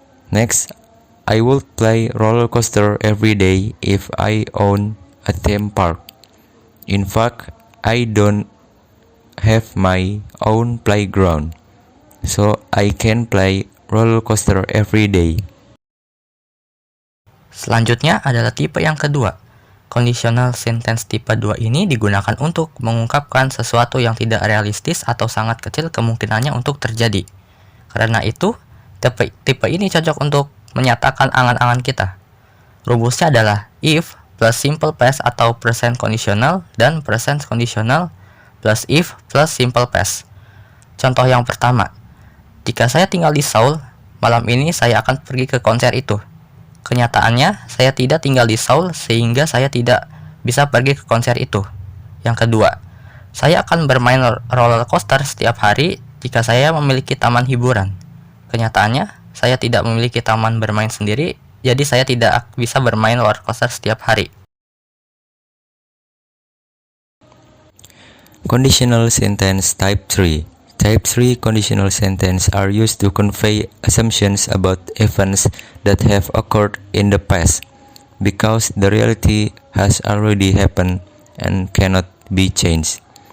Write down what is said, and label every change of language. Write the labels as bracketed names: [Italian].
[English] Next, I would play roller coaster every day if I own a theme park. In fact, I don't have my own playground, so I can play roller coaster every day. [Indonesian] Selanjutnya adalah tipe yang kedua. Conditional sentence tipe 2 ini digunakan untuk mengungkapkan sesuatu yang tidak realistis atau sangat kecil kemungkinannya untuk terjadi. Karena itu, tipe ini cocok untuk menyatakan angan-angan kita. Rumusnya adalah if plus simple past atau present conditional dan present conditional plus if plus simple past. Contoh yang pertama, jika saya tinggal di Seoul, malam ini saya akan pergi ke konser itu. Kenyataannya, saya tidak tinggal di Seoul sehingga saya tidak bisa pergi ke konser itu. Yang kedua, saya akan bermain roller coaster setiap hari jika saya memiliki taman hiburan. Kenyataannya, saya tidak memiliki taman bermain sendiri, jadi saya tidak bisa bermain roller coaster setiap hari. [English] Conditional sentence type 3. Type 3 conditional sentence are used to convey assumptions about events that have occurred in the past, because the reality has already happened and cannot be changed.